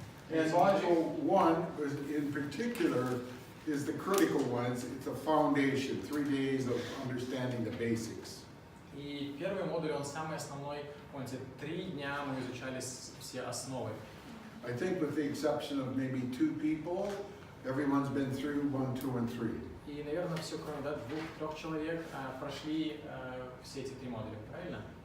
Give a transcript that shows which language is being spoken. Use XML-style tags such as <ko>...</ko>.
<en>And module 1 in particular is the critical one. It's a foundation, 3 days of understanding the basics.</en> <ru>И первый модуль, он самый основной. Помните, 3 дня мы изучали все основы.</ru> <en>I think with the exception of maybe 2 people, everyone's been through 1, 2, and 3.</en> <ru>И, наверное, все, кроме 2-3 человек, прошли все эти 3 модуля, правильно?</ru>